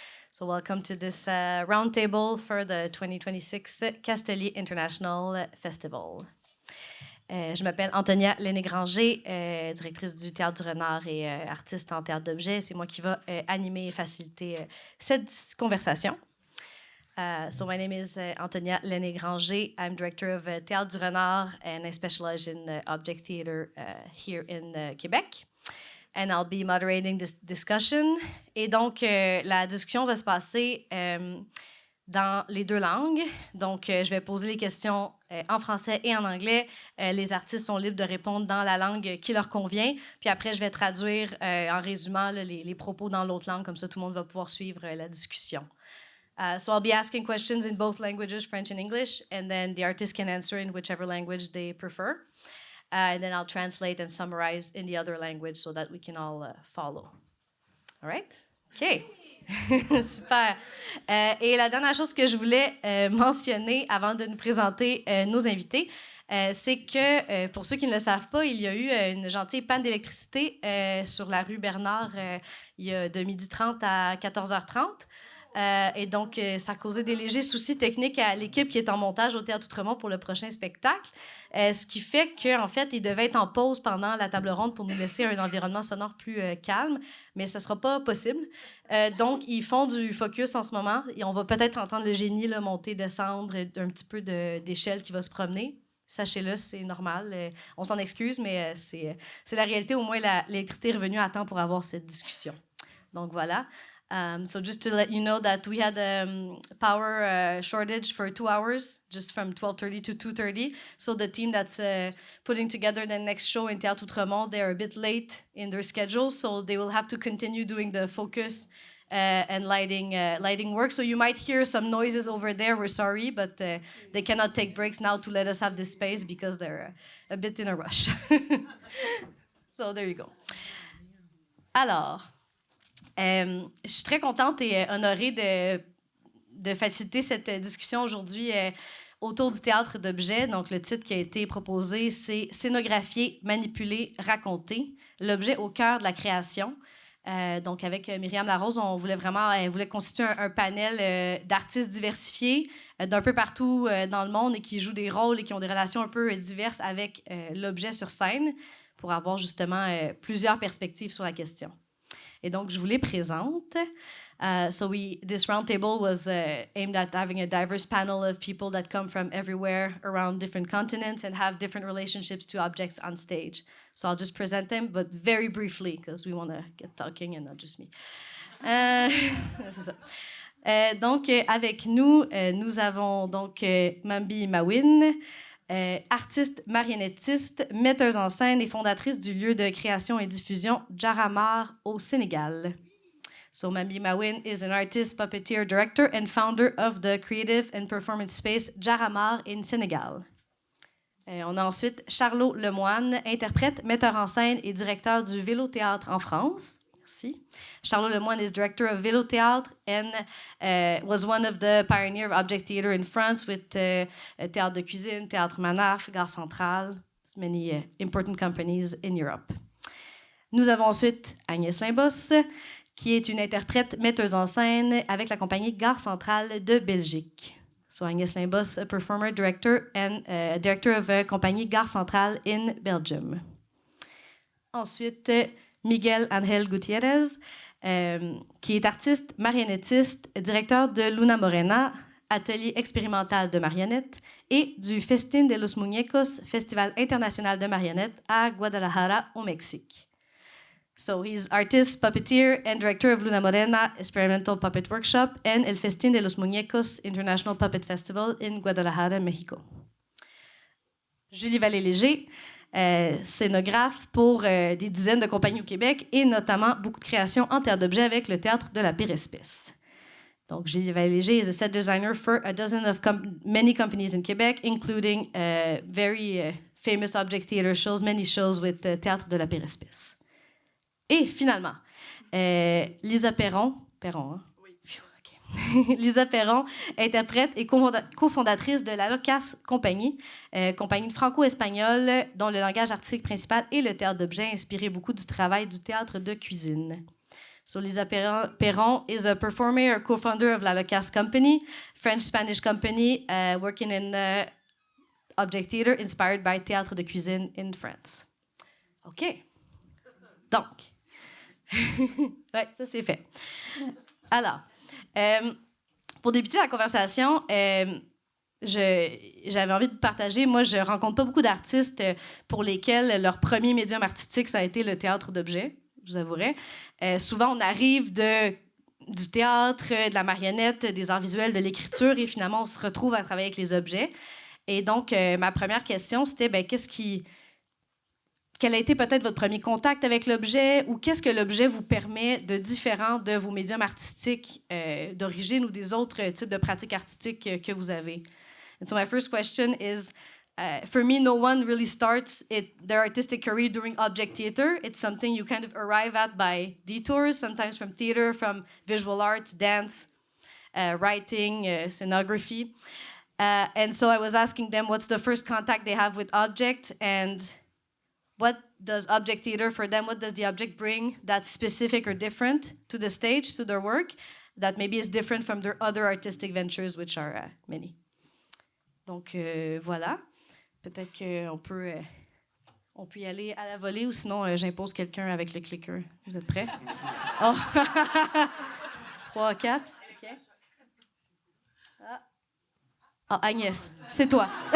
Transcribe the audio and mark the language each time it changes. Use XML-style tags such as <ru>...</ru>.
<en>So welcome to this roundtable for the 2026 Castelier International Festival.</en> <fr>Je m'appelle Antonia Lenné-Granger, directrice du Théâtre du Renard et artiste en théâtre d'objets. C'est moi qui va animer et faciliter cette conversation.</fr> <en>So my name is Antonia Lenné-Granger. I'm director of Théâtre du Renard and I specialize in object theater here in Québec. And I'll be moderating this discussion.</en> <fr>Et donc, la discussion va se passer dans les deux langues. Donc, je vais poser les questions en français et en anglais. Les artistes sont libres de répondre dans la langue qui leur convient. Puis après, je vais traduire en résumant les propos dans l'autre langue. Comme ça, tout le monde va pouvoir suivre la discussion.</fr> <en>So I'll be asking questions in both languages, French and English, and then the artists can answer in whichever language they prefer. And then I'll translate and summarize in the other language so that we can all follow. All right? OK. Super.</en> <fr>Et la dernière chose que je voulais mentionner avant de nous présenter nos invités, c'est que, pour ceux qui ne le savent pas, il y a eu une gentille panne d'électricité sur la rue Bernard il y a de 12h30 à 14h30. Et donc, ça a causé des légers soucis techniques à l'équipe qui est en montage au Théâtre Outremont pour le prochain spectacle. Ce qui fait qu'en fait, ils devaient être en pause pendant la table ronde pour nous laisser un environnement sonore plus calme, mais ce ne sera pas possible. Donc, ils font du focus en ce moment. Et on va peut-être entendre le génie là, monter, descendre, un petit peu d'échelle qui va se promener. Sachez-le, c'est normal. On s'en excuse, mais c'est la réalité. Au moins, l'électricité est revenue à temps pour avoir cette discussion. Donc, voilà.</fr> <en>So just to let you know that we had power shortage for 2 hours, just from 12:30 to 2:30. So the team that's putting together the next show in Théâtre Outremont, they're a bit late in their schedule, so they will have to continue doing the focus and lighting work. So you might hear some noises over there. We're sorry, but they cannot take breaks now to let us have this space because they're a bit in a rush. So there you go. Alors...</en> <fr>je suis très contente et honorée de faciliter cette discussion aujourd'hui autour du théâtre d'objets. Donc, le titre qui a été proposé, c'est « Scénographier, manipuler, raconter, l'objet au cœur de la création ». Donc, avec Myriam Larose, on voulait constituer un panel d'artistes diversifiés d'un peu partout dans le monde et qui jouent des rôles et qui ont des relations un peu diverses avec l'objet sur scène pour avoir justement plusieurs perspectives sur la question. Et donc, je vous les présente.</fr> <en>This roundtable was aimed at having a diverse panel of people that come from everywhere around different continents and have different relationships to objects on stage. So I'll just present them, but very briefly, because we want to get talking and not just me.</en> <fr>C'est ça. Donc, avec nous, nous avons donc Mambi Mawin, artiste marionnettiste, metteuse en scène et fondatrice du lieu de création et diffusion Jaramar au Sénégal.</fr> <en>So Mambi Mawin is an artist, puppeteer, director and founder of the creative and performance space Jaramar in Sénégal.</en> <fr>On a ensuite Charlot Lemoine, interprète, metteur en scène et directeur du Vélo Théâtre en France. Merci.</fr> <en>Charlot Lemoine is director of Vélo Théâtre and was one of the pioneers of object theater in France with Théâtre de Cuisine, Théâtre Manaf, Gare Centrale, many important companies in Europe.</en> <fr>Nous avons ensuite Agnès Limbos, qui est une interprète metteuse en scène avec la compagnie Gare Centrale de Belgique.</fr> <en>So Agnès Limbos, a performer, director and director of compagnie Gare Centrale in Belgium.</en> <fr>Ensuite, Miguel Ángel Gutiérrez, qui est artiste, marionnettiste, directeur de Luna Morena, atelier expérimental de marionnettes, et du Festín de los Muñecos, Festival international de marionnettes à Guadalajara, au Mexique.</fr> <en>So he's artist, puppeteer, and director of Luna Morena Experimental Puppet Workshop and El Festín de los Muñecos International Puppet Festival in Guadalajara, Mexico.</en> <fr>Julie Vallée-Léger, scénographe pour des dizaines de compagnies au Québec et notamment beaucoup de créations en théâtre d'objets avec le Théâtre de la Père-Espèce.</fr> <en>Donc, Julie Vallée-Léger is a set designer for a dozen of many companies in Quebec, including very famous object theater shows, many shows with the Théâtre de la Père-Espèce.</en> <fr>Et finalement, Lisa Perron, hein? Oui. Okay. Lisa Perron, interprète et cofondatrice de la Locas Compagnie, compagnie franco-espagnole dont le langage artistique principal est le théâtre d'objets, inspiré beaucoup du travail du théâtre de cuisine.</fr> <en>So Lisa Perron is a performer or co-founder of La Locas Company, French-Spanish company working in object theater inspired by théâtre de cuisine in France.</en> <fr>OK. Donc, ouais, ça c'est fait. Alors, pour débuter la conversation, j'avais envie de partager. Moi, je rencontre pas beaucoup d'artistes pour lesquels leur premier médium artistique, ça a été le théâtre d'objets, je vous avouerai. Souvent, on arrive du théâtre, de la marionnette, des arts visuels, de l'écriture, et finalement, on se retrouve à travailler avec les objets. Et donc, ma première question, c'était, quel a été peut-être votre premier contact avec l'objet ou qu'est-ce que l'objet vous permet de différent de vos médiums artistiques d'origine ou des autres types de pratiques artistiques que vous avez?</fr> <en>And so my first question is, for me, no one really starts their artistic career doing object theater. It's something you kind of arrive at by detours, sometimes from theater, from visual arts, dance, writing, scenography. And so I was asking them what's the first contact they have with object and what does object theater for them, what does the object bring that's specific or different to the stage, to their work, that maybe is different from their other artistic ventures, which are many.</en> <fr>Donc voilà, peut-être qu'on peut, on peut y aller à la volée ou sinon j'impose quelqu'un avec le clicker. Vous êtes prêts? Oh. 3, 4. OK. Ah, Agnès, c'est toi.</fr>